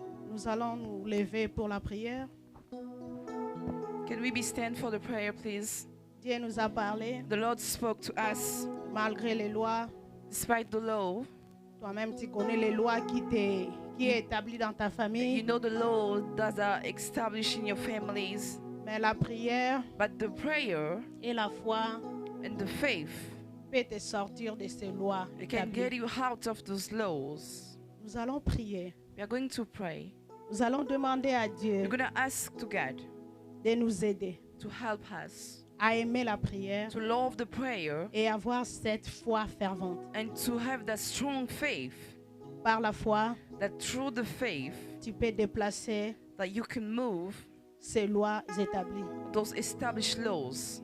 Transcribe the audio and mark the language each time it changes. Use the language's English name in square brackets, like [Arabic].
[French] Nous allons nous lever pour la prière. [English] Can we be stand for the prayer, please? [French] Dieu nous a parlé [English] The Lord spoke to us [French] malgré les lois. [English] despite the law. [French] Toi-même, tu connais les lois qui est établie dans ta [English] You [French] famille. [English] know the law that are established in your families, [French] Mais la prière [English] but the prayer [French] et la foi [English] and the faith, [French] peuvent te sortir de ces lois [English] it can [French] établies. [English] get you out of those laws. [French] Nous allons prier. [English] We are going to pray. [French] Nous allons demander à Dieu [English] We're going to ask to God [French] de nous aider [English] to help us [French] à aimer la prière [English] to love the prayer [French] et avoir cette foi fervente. [English] and to have that strong faith, [French] Par la foi, [English] that through the faith [French] tu peux déplacer [English] that you can move [French] ces lois établies. [English] those established laws.